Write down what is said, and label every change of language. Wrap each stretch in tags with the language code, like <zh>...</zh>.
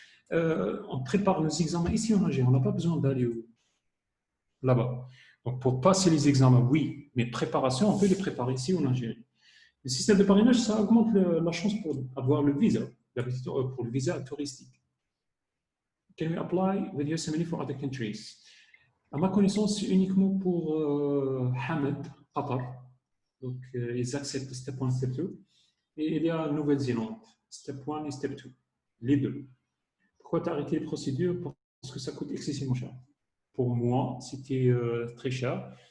<fr>On prépare nos examens ici en Algérie. On n'a pas besoin d'aller là-bas. Donc, pour passer les examens, oui, mais préparation, on peut les préparer ici en Algérie. Le système de parrainage, ça augmente la chance pour avoir le visa, pour le visa touristique.</fr> <en>Can we apply with USMLE for other countries?</en> <fr>À ma connaissance, c'est uniquement pour Hamad, Qatar. Donc, ils acceptent step 1, step 2. Et il y a Nouvelle-Zélande, step 1 et step 2, les deux. Pourquoi tu as arrêté les procédures? Parce que ça coûte excessivement cher. Pour moi, c'était très cher.</fr>